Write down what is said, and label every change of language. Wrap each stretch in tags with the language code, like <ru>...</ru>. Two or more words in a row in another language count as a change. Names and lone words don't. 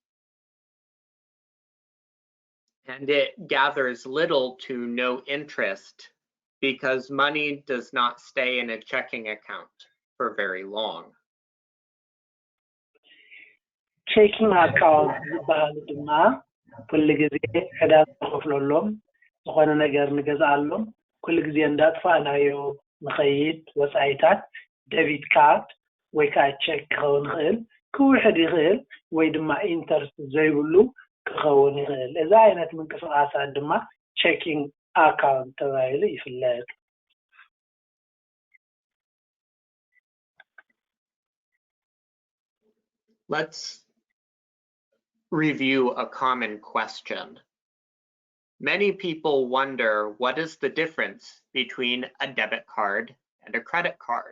<en>And it gathers little to no interest because money does not stay in a checking account for very long. checking account</en> <ti>ዝበሃል ድማ ኩሉ ግዜ ዕዳጋ ንኸፍለሎም ዝኾነ ነገር ንገዝኣሎም ኩሉ ግዜ እንዳጥፋናዮ ንኸይድ ወፃኢታት</ti> <en>debit card</en> <ti>ወይ ከዓ check ክኸውን ይኽእል ክውሕድ ይኽእል ወይ ድማ ኢንተርስት ዘይብሉ ክኸውን ይኽእል እዚ ዓይነት ምንቅስቓሳት ድማ</ti> <en>checking account</en> <ti>ተባሂሉ ይፍለጥ</ti> <en>Let's review a common question. Many people wonder what is the difference between a debit card and a credit card.</en>